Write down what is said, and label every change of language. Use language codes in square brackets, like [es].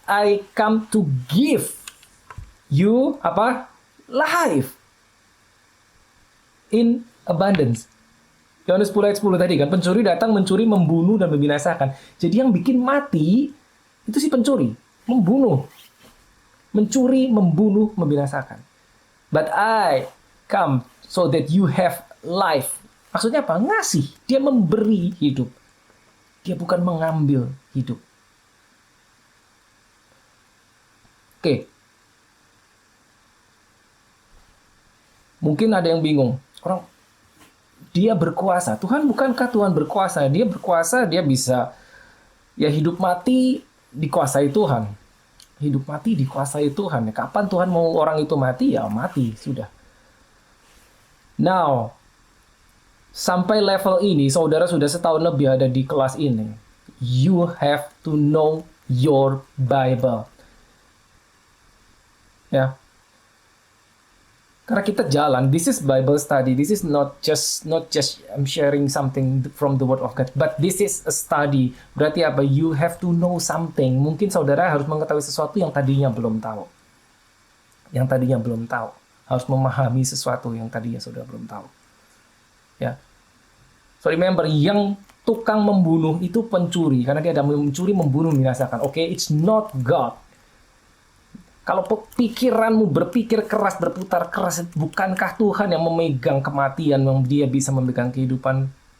[en] I come to give you [id] apa? [en] Life in abundance. [id] Yohanes 10 ayat 10 tadi kan, pencuri datang mencuri, membunuh dan membinasakan. Jadi yang bikin mati itu si pencuri, membunuh. Mencuri, membunuh, membinasakan. [en] But I come so that you have life. [id] Maksudnya apa? Ngasih. Dia memberi hidup. Dia bukan mengambil hidup. Oke. Mungkin ada yang bingung. Orang, dia berkuasa. Tuhan bukankah Tuhan berkuasa? Dia berkuasa, dia bisa ya hidup mati dikuasai Tuhan. Hidup mati dikuasai Tuhan. Kapan Tuhan mau orang itu mati? Ya mati, sudah. Now, sampai level ini, saudara sudah setahun lebih ada di kelas ini. [en] You have to know your Bible. [id] Ya. Karena kita jalan, [en] this is Bible study. This is not just I'm sharing something from the Word of God, but this is a study. [id] Berarti apa? [en] You have to know something. [id] Mungkin saudara harus mengetahui sesuatu yang tadinya belum tahu. Yang tadinya belum tahu. Harus memahami sesuatu yang tadinya saudara belum tahu. Ya. [en] So remember, [id] yang tukang membunuh itu pencuri. Karena dia ada mencuri, membunuh, membinasakan. Oke, [en] it's not God. [id] Kalau pikiranmu berpikir keras, berputar keras, bukankah Tuhan yang memegang kematian, yang dia bisa memegang kehidupan?